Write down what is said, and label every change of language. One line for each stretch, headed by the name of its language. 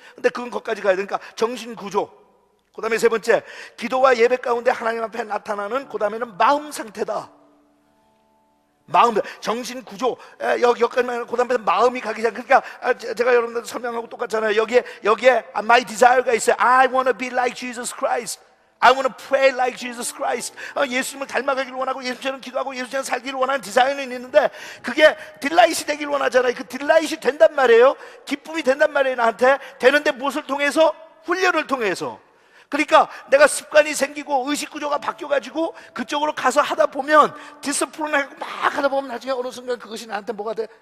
Korean: 근데 그건 거기까지 가야 되니까 정신 구조. 그 다음에 세 번째, 기도와 예배 가운데 하나님 앞에 나타나는, 그 다음에는 마음 상태다. 정신 구조. 여기까지만, 그 다음에 마음이 가기 시작. 그러니까 제가 여러분들 설명하고 똑같잖아요. 여기에
English: my desire
Korean: 가 있어요.
English: I want to be like Jesus Christ. I want to pray like Jesus Christ.
Korean: 예수님을 닮아가기를 원하고 예수처럼 기도하고 예수처럼 살기를 원하는 디자인은 있는데, 그게 딜라이시 되기를 원하잖아요. 그 딜라이시 된단 말이에요. 기쁨이 된단 말이에요. 나한테 되는데 무엇을 통해서? 훈련을 통해서. 그러니까 내가 습관이 생기고 의식구조가 바뀌어가지고 그쪽으로 가서 하다 보면, 디스플레인하고 막 하다 보면 나중에 어느 순간 그것이 나한테 뭐가 돼?